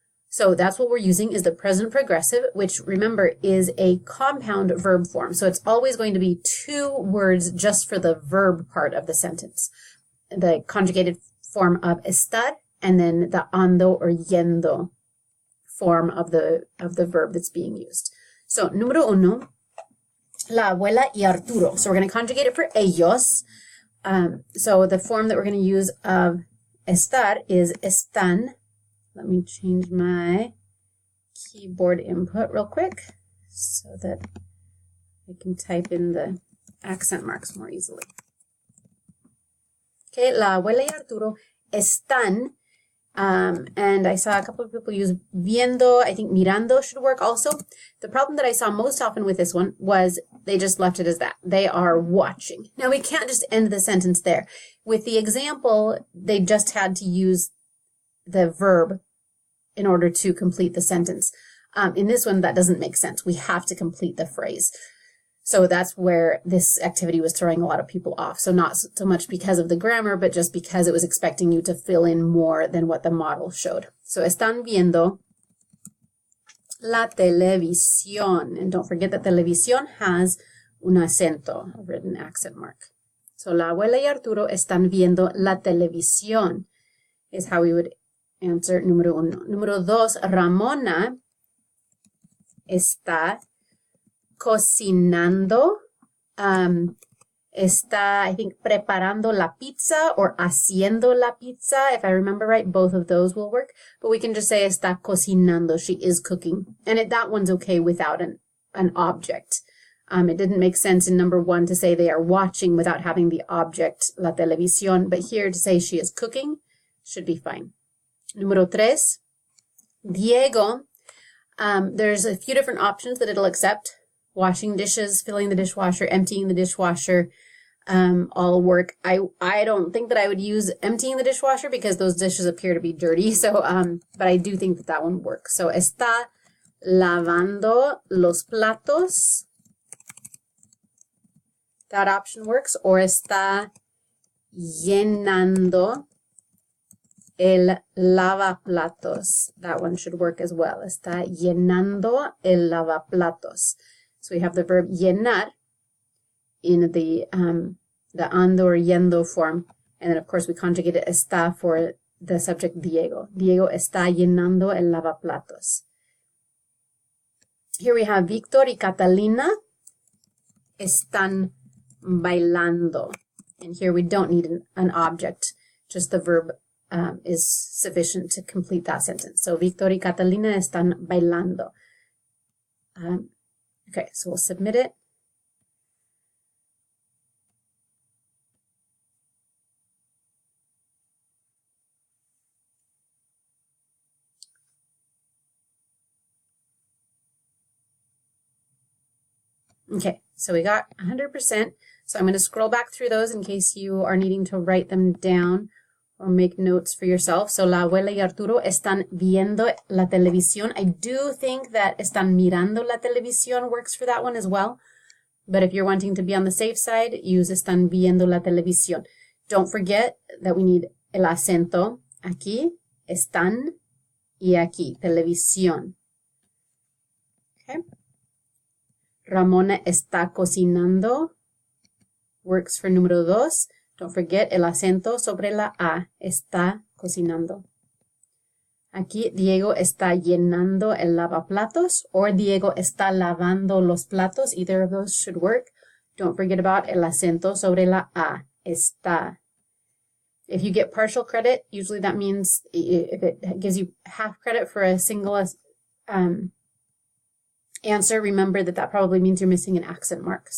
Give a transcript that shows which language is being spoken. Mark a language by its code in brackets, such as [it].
[en] So that's what we're using is the present progressive, which remember is a compound verb form. So it's always going to be two words just for the verb part of the sentence. The conjugated form of estar, and then the ando or yendo form of the verb that's being used. [es] So, número uno, la abuela y Arturo. [en] So we're going to conjugate it for ellos. So the form that we're going to use of estar is están. Let me change my keyboard input real quick so that I can type in the accent marks more easily. Okay, [es] la abuela y Arturo están, [en] and I saw a couple of people use viendo. I think mirando should work also. The problem that I saw most often with this one was they just left it as that. They are watching. Now, we can't just end the sentence there. With the example, they just had to use the verb in order to complete the sentence. In this one, that doesn't make sense. We have to complete the phrase. So that's where this activity was throwing a lot of people off. So not so much because of the grammar, but just because it was expecting you to fill in more than what the model showed. [es] So están viendo la televisión. [en] And don't forget that televisión has [es] un acento, [en] a written accent mark. [es] So la abuela y Arturo están viendo la televisión [en] is how we would answer [es] número uno. Número dos, Ramona está cocinando, está, [en] I think, [es] preparando la pizza or haciendo la pizza. [en] If I remember right, both of those will work. But we can just say está cocinando. She is cooking. And that one's okay without an object. It didn't make sense in number one to say they are watching without having the object, la televisión. But here to say she is cooking should be fine. [es] Número tres, Diego. [en] There's a few different options that it'll accept. Washing dishes, filling the dishwasher, emptying the dishwasher, all work. I don't think that I would use emptying the dishwasher because those dishes appear to be dirty. So, but I do think that one works. [es] So, está lavando los platos. [en] That option works. Or [es] está llenando el lavaplatos. [en] That one should work as well. [es] Está llenando el lavaplatos. [en] So we have the verb llenar in the ando or yendo form. And then, of course, we conjugate it está for the subject Diego. [es] Diego está llenando el lavaplatos. [en] Here we have [es] Víctor y Catalina están bailando. [en] And here we don't need an object. Just the verb is sufficient to complete that sentence. [es] So Víctor y Catalina están bailando. [en] Okay, so we'll submit it. Okay, so we got 100%. So I'm going to scroll back through those in case you are needing to write them down or make notes for yourself. [es] So la abuela y Arturo están viendo la televisión. [en] I do think that [es] están mirando la televisión [en] works for that one as well. But if you're wanting to be on the safe side, use [es] están viendo la televisión. [en] Don't forget that we need [es] el acento aquí, están, y aquí, televisión. Okay. Ramona está cocinando. [en] Works for [es] número 2. [en] Don't forget [es] el acento sobre la A. Está cocinando. Aquí Diego está llenando el lavaplatos or Diego está lavando los platos. [en] Either of those should work. Don't forget about [es] el acento sobre la A. Está. [en] If you get partial credit, usually that means if it gives you half credit for a single answer, remember that probably means you're missing an accent mark.